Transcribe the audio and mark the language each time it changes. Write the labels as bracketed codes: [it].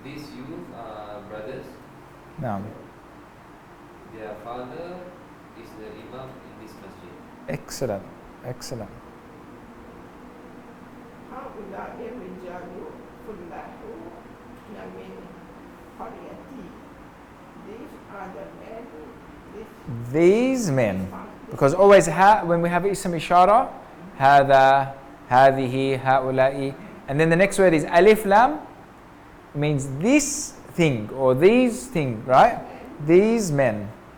[en] These youth are brothers. No. Their father is the imam in this masjid. Excellent. Excellent. [ar] هؤلاء الرجال كلهم من قريتي. [en] These are the men. These men. Because always when we have ism ishara, هذا, هذه, هؤلاء, and then the next word is alif lam, means this thing or these thing, right? These men.